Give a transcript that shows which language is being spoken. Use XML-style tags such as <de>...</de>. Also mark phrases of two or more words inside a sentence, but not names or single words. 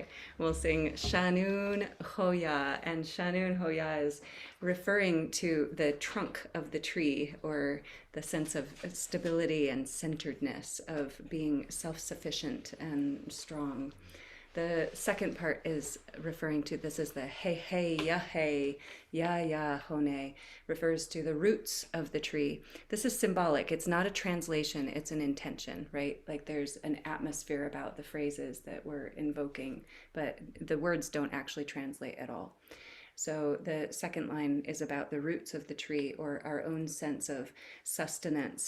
<en>We'll sing Shanun Hoya, and Shanun Hoya is referring to the trunk of the tree, or the sense of stability and centeredness of being self-sufficient and strong. The second part is referring to, this is the hey, ya, hone, refers to the roots of the tree. This is symbolic. It's not a translation, it's an intention, right? Like there's an atmosphere about the phrases that we're invoking, but the words don't actually translate at all. So the second line is about the roots of the tree, or our own sense of sustenance.</en>